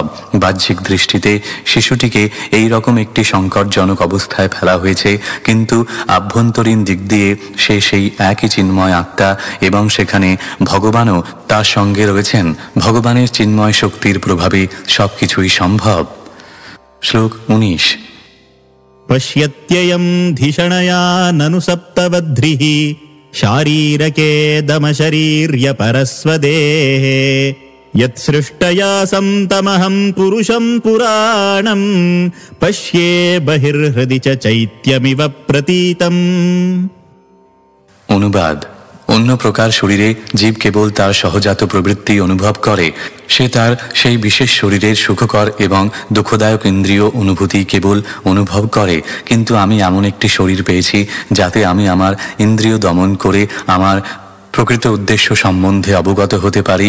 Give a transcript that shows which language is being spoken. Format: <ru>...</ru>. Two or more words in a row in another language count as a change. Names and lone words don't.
<bn>বাহ্যিক দৃষ্টিতে শিশুটিকে এই রকম একটি সংকটজনক অবস্থায় ফেলা হয়েছে, কিন্তু আভ্যন্তরীণ দিক দিয়ে সে সেই একই চিন্ময় আত্মা এবং সেখানে ভগবানও তার সঙ্গে রয়েছেন। ভগবানের চিন্ময় শক্তির প্রভাবে সবকিছুই সম্ভব। শ্লোক 19।</bn> <sa>पश्यत्ययं धिषणया ननु सप्तवध्रिः शारीरके दमशरीर्यपरस्वदेहे यत्सृष्टया संतमहं पुरुषं पुराणं पश्ये बहिर्हृदि च चैत्यमिव प्रतीतम्।</sa> <bn>অনুবাদ। অন্য প্রকার শরীরে জীব কেবল তার সহজাত প্রবৃত্তি অনুভব করে। সে তার সেই বিশেষ শরীরের সুখকর এবং দুঃখদায়ক ইন্দ্রিয় অনুভূতি কেবল অনুভব করে, কিন্তু আমি এমন একটি শরীর পেয়েছি যাতে আমি আমার ইন্দ্রিয় দমন করে আমার প্রকৃত উদ্দেশ্য সম্বন্ধে অবগত হতে পারি।</bn>